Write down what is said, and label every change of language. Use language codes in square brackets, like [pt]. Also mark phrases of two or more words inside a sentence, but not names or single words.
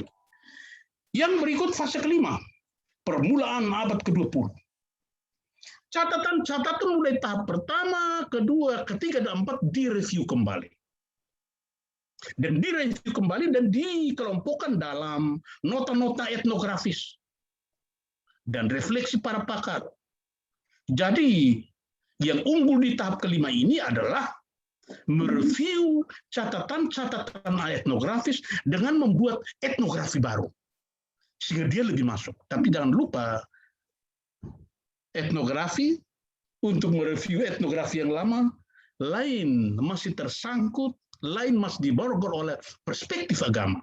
[id] Yang berikut fase kelima, permulaan abad ke-20. Catatan-catatan mulai tahap pertama, kedua, ketiga, dan keempat direview kembali. Dan direview kembali dan dikelompokkan dalam nota-nota etnografis dan refleksi para pakar. Jadi, yang unggul di tahap kelima ini adalah mereview catatan-catatan etnografis dengan membuat etnografi baru. Sehingga dia lebih masuk. Tapi jangan lupa, etnografi untuk mereview etnografi yang lama, lain masih tersangkut, lain masih diborgol oleh perspektif agama.